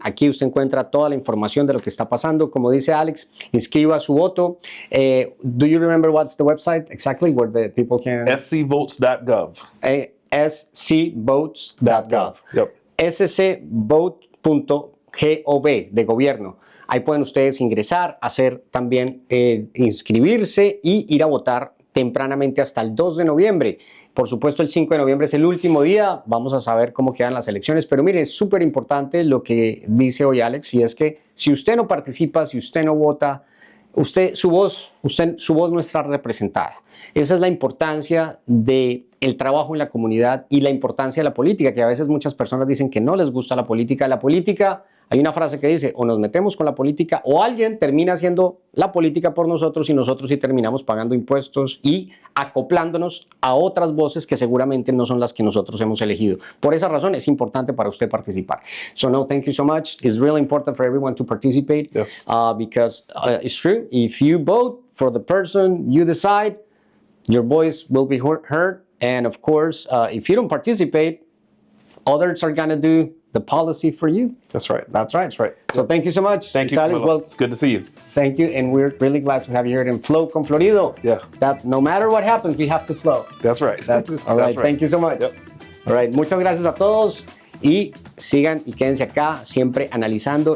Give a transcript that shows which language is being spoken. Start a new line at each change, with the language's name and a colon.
Spanish: Aquí usted encuentra toda la información de lo que está pasando. Como dice Alex, inscriba su voto.
English: Do you remember what's the website exactly where the people can... scvotes.gov. scvotes.gov. Yep.
Spanish: scvote.gov, de gobierno. Ahí pueden ustedes ingresar, hacer también, inscribirse y ir a votar tempranamente hasta el 2 de noviembre. Por supuesto, el 5 de noviembre es el último día. Vamos a saber cómo quedan las elecciones. Pero mire, es súper importante lo que dice hoy Alex, y es que si usted no participa, si usted no vota, su voz no está representada. Esa es la importancia del trabajo en la comunidad y la importancia de la política, que a veces muchas personas dicen que no les gusta la política. La política, hay una frase que dice, o nos metemos con la política o alguien termina haciendo la política por nosotros, y nosotros sí terminamos pagando impuestos y acoplándonos a otras voces que seguramente no son las que nosotros hemos elegido. Por esa razón es importante para usted participar.
English: So no, thank you so much. It's really important for everyone to participate. Yes. Because it's true. If you vote for the person you decide, your voice will be heard. And of course, if you don't participate, others are going to do the policy for you. That's right. That's right. That's right. So thank you so much. Thank you, Alex. Camilo. Well, It's good to see you. thank you. And we're really glad to have you here in Flow con Florido. Yeah. That no matter what happens, we have to flow. That's right. That's all right. That's right. Thank you so much. Yep. All right.
Spanish: Muchas gracias a todos. Y sigan y quédense acá, siempre analizando.